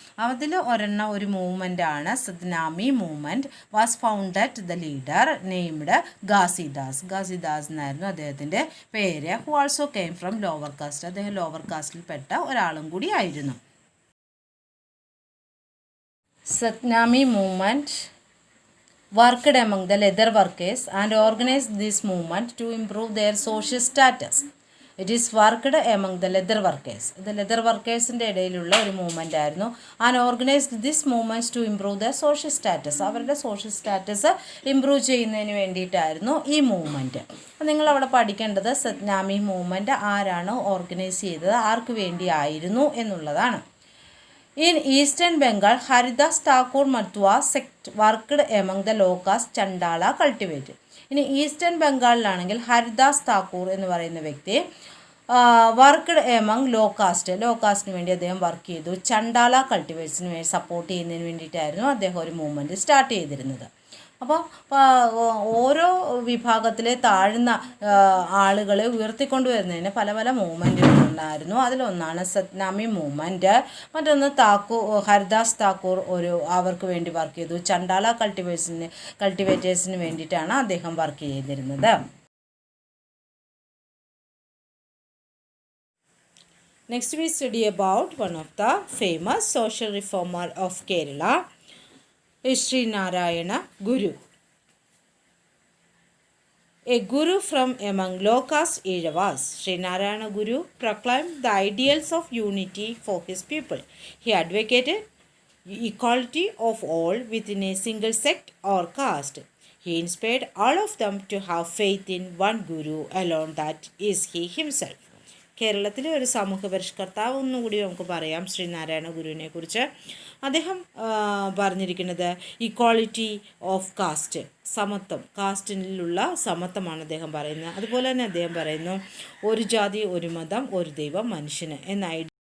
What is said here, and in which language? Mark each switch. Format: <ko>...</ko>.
<ml>അതിൽ ഒരു മൂവ്മെൻറ്റാണ് സത്നാമി movement.</ml> <en>was founded the leader named Ghasidas</en> <ml>എന്നായിരുന്നു അദ്ദേഹത്തിൻ്റെ പേര്.</ml> <en>Who also came from lower caste.</en> <ml>അദ്ദേഹം ലോവർ കാസ്റ്റിൽപ്പെട്ട ഒരാളും കൂടി ആയിരുന്നു.</ml> <en>Satnami movement worked among the leather workers and organized this movement to improve their social status. It is worked among the leather workers. The leather workersൻ്റെ</en> <ml>ഇടയിലുള്ള ഒരു movement ആയിരുന്നു.</ml> <en>And organised this movements to improve the social status.</en> <ml>അവരുടെ social status improve ചെയ്യുന്നതിന് വേണ്ടിയിട്ടായിരുന്നു ഈ movement. അപ്പോൾ നിങ്ങളവിടെ പഠിക്കേണ്ടത് സത്നാമി മൂവ്മെൻറ്റ് ആരാണ് ഓർഗനൈസ് ചെയ്തത്, ആർക്ക് വേണ്ടിയായിരുന്നു എന്നുള്ളതാണ്.</ml> <en>In Eastern Bengal, Haridas Thakur Matwa sect worked among the low caste Chandala cultivated.</en> <ml>ഇനി ഈസ്റ്റേൺ ബംഗാളിലാണെങ്കിൽ ഹരിദാസ് താക്കൂർ എന്ന് പറയുന്ന വ്യക്തി</ml> <en>worked among</en> <ml>ലോ കാസ്റ്റിന് വേണ്ടി അദ്ദേഹം വർക്ക് ചെയ്തു. ചണ്ടാല കൾട്ടിവേറ്റ്സിന് വേണ്ടി സപ്പോർട്ട് ചെയ്യുന്നതിന് വേണ്ടിയിട്ടായിരുന്നു അദ്ദേഹം ഒരു മൂവ്മെൻറ്റ് സ്റ്റാർട്ട് ചെയ്തിരുന്നത്. അപ്പോൾ ഓരോ വിഭാഗത്തിലെ താഴ്ന്ന ആളുകളെ ഉയർത്തിക്കൊണ്ടുവരുന്നതിന് പല പല മൂവ്മെൻറ്റുകളുണ്ടായിരുന്നു. അതിലൊന്നാണ് സത്നാമി മൂവ്മെൻറ്റ്. മറ്റൊന്ന് ഹരിദാസ് താക്കൂർ അവർക്ക് വേണ്ടി വർക്ക് ചെയ്തു. ചണ്ടാല കൾട്ടിവേറ്റേഴ്സിന് വേണ്ടിയിട്ടാണ് അദ്ദേഹം വർക്ക് ചെയ്തിരുന്നത്.</ml> <en>Next we study about one of the famous social reformer of Kerala, Sri Narayana Guru. A guru from among low caste Ezhavas, Sri Narayana Guru proclaimed the ideals of unity for his people. He advocated equality of all within a single sect or caste. He inspired all of them to have faith in one Guru alone, that is he himself.</en> <ml>കേരളത്തിലെ ഒരു സാമൂഹ്യ പരിഷ്കർത്താവ് ഒന്നുകൂടി നമുക്ക് പറയാം ശ്രീനാരായണ ഗുരുവിനെ കുറിച്ച്. അദ്ദേഹം പറഞ്ഞിരിക്കുന്നത്</ml> <en>equality of caste,</en> <ml>സമത്വം, കാസ്റ്റിലുള്ള സമത്വമാണ് അദ്ദേഹം പറയുന്നത്. അതുപോലെ തന്നെ അദ്ദേഹം പറയുന്നു ഒരു ജാതി, ഒരു മതം, ഒരു ദൈവം, മനുഷ്യന് എന്ന ഐഡിയ.</ml>